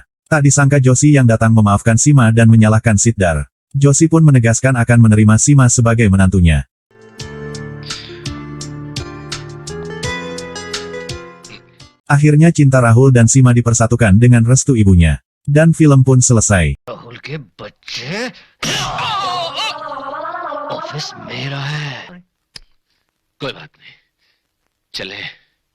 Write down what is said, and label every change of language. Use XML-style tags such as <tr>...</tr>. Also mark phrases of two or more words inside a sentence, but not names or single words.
<id>Tak disangka Joshi yang datang memaafkan Sima dan menyalahkan Siddhar. Joshi pun menegaskan akan menerima Sima sebagai menantunya. Akhirnya cinta Rahul dan Sima dipersatukan dengan restu ibunya. Dan film pun selesai. राहुल के बच्चे ऑफिस मेरा है कोई बात नहीं चले</id>